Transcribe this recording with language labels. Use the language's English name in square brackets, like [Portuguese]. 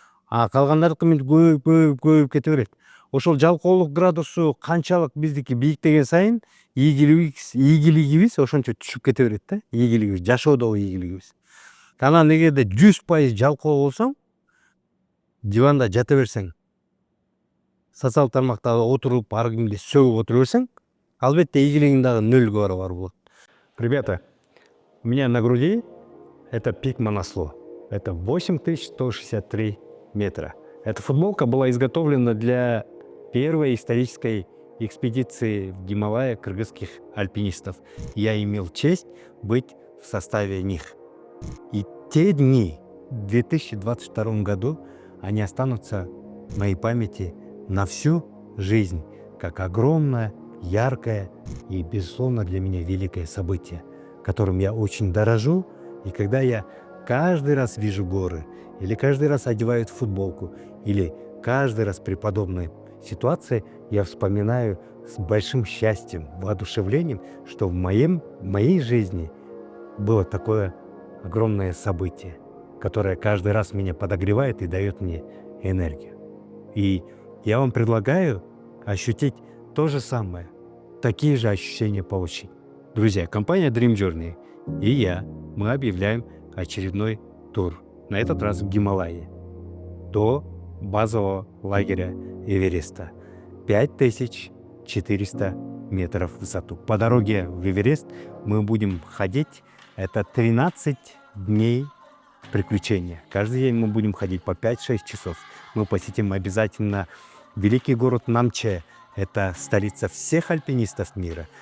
[Kyrgyz] Калгандардыкы мынтип көбөйүп кете берет. Ошол жалкоолук градусу канчалык биздики бийиктеген сайын ийгилигибиз ошончо түшүп кете берет да, ийгилигибиз, жашоодогу ийгилигибиз. Анан эгерде 100% жалкоо болсоң, диванда жата берсең, социалдык тармакта отуруп, ар кимди сөгүп отура берсең, албетте ийгилигиң дагы 0-га барабар болот. [Russian] Ребята, у меня на груди это пик Манасло. Это 8163 метра. Эта футболка была изготовлена для первой исторической экспедиции в Гималайи кыргызских альпинистов. Я имел честь быть в составе них. И те дни в 2022 году, они останутся в моей памяти на всю жизнь, как огромное, яркое и, безусловно, для меня великое событие, которым я очень дорожу. И когда я каждый раз вижу горы, или каждый раз одеваю эту футболку, или каждый раз при подобной ситуации, я вспоминаю с большим счастьем, воодушевлением, что в моей жизни было такое огромное событие, которое каждый раз меня подогревает и дает мне энергию. И я вам предлагаю ощутить то же самое, такие же ощущения получить. Друзья, компания Dream Journey и я, мы объявляем очередной тур, на этот раз в Гималайи, до базового лагеря Эвереста. 5400 метров в высоту. По дороге в Эверест мы будем ходить, это 13 дней приключения. Каждый день мы будем ходить по 5-6 часов. Мы посетим обязательно великий город Намче, это столица всех альпинистов мира.